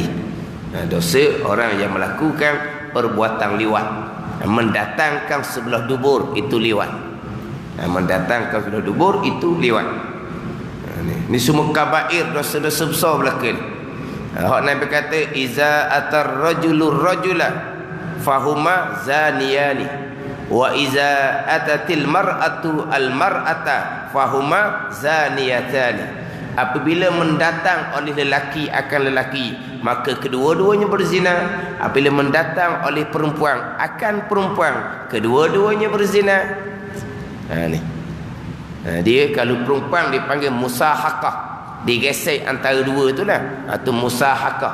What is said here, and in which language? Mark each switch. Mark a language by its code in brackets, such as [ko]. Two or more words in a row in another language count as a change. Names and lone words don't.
[ms] Dosa orang yang melakukan perbuatan liwat, mendatangkan sebelah dubur, itu liwat. Mendatangkan sebelah dubur itu liwat. Ni semua kabair, dosa-dosa besar belaka ni. Hak Nabi kata [ar] إذا أتى الرجل الرجل فهما زانيان وإذا أتت المرأة المرأة فهما زانيتان. [ms] Apabila mendatang oleh lelaki akan lelaki, maka kedua-duanya berzina. Apabila mendatang oleh perempuan akan perempuan, kedua-duanya berzina. Dia kalau perempuan dipanggil musahakah, digesek antara dua itulah, atau musahakah.